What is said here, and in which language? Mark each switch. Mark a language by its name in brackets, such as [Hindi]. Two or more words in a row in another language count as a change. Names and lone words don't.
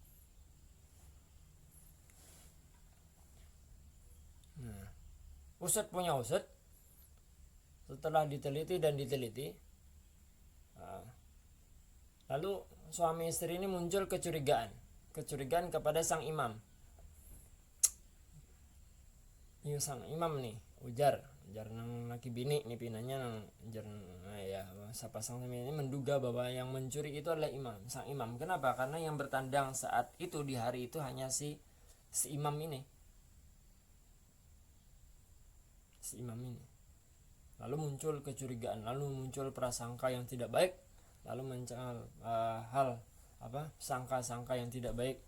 [Indonesian] Usut punya usut, setelah diteliti, lalu suami istri ini muncul kecurigaan kepada sang imam. [Banjar] Iya, sang imam nih ujar nang laki bini nih pinanya nang ujar sapasang ini [Indonesian] menduga bahwa yang mencuri itu adalah sang imam. Kenapa? Karena yang bertandang saat itu di hari itu hanya si imam ini. Lalu muncul kecurigaan, lalu muncul prasangka yang tidak baik, lalu muncul sangka-sangka yang tidak baik.